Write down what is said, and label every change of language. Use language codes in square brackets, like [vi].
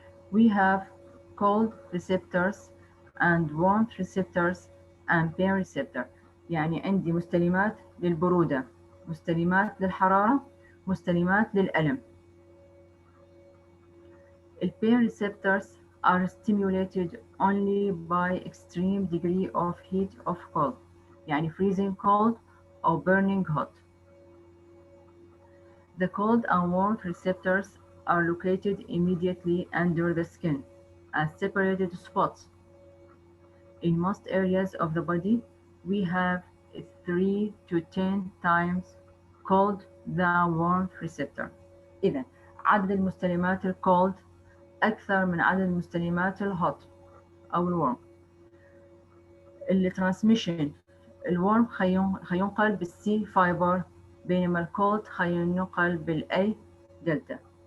[en] We have cold receptors and warmth receptors and pain receptor. [ar] يعني عندي مستلمات للبرودة، مستلمات للحرارة، مستلمات للألم. [en] The pain receptors are stimulated only by extreme degree of heat of cold. يعني freezing cold or burning hot. The cold and warmth receptors are located immediately under the skin as separated spots. In most areas of the body, we have 3 to 10 times cold than warmth receptor. [ar] إذا عدد المستلمات الcold أكثر من عدد المستلمات الhot أو الورم. الترانسميشن الورم خينقل بالسي فايبر بينما الكولد خينقل بالاي دلتا.